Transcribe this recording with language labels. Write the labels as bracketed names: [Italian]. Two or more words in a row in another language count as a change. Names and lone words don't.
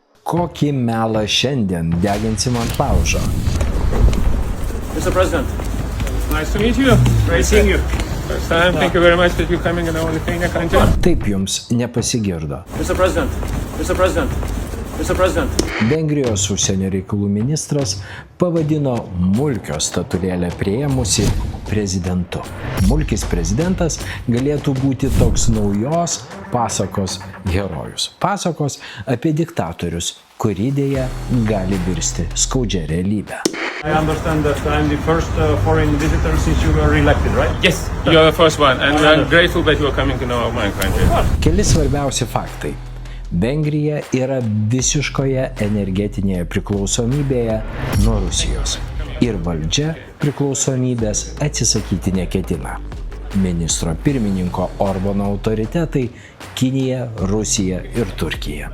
[Lithuanian] Kokį melą šiandien deginsim ant laužo? [English] Mr. President, nice to meet you. Great seeing you. First time. Thank you very much that you're coming in our Lithuania country. [Lithuanian] Taip jums nepasigirdo. [English] Mr. President, Mr. President, Mr. President. [Lithuanian] Vengrijos užsienio reikalų ministras pavadino Mulkio statulėlę priėmusi prezidentu. Mulkis prezidentas galėtų būti toks naujos pasakos herojus. Pasakos apie diktatorius, kuri dėja gali virsti skaudžia realybė. [English] I understand that I'm the first foreign visitor since you were elected, right? Yes, you are the first one, and I'm grateful that you are coming to know my country. [Lithuanian] Keli svarbiausi faktai. Vengrija yra visiškoje energetinėje priklausomybėje nuo Rusijos ir valdžia priklausomybės atsisakyti neketina. Ministro pirmininko Orbano autoritetai – Kinija, Rusija ir Turkija.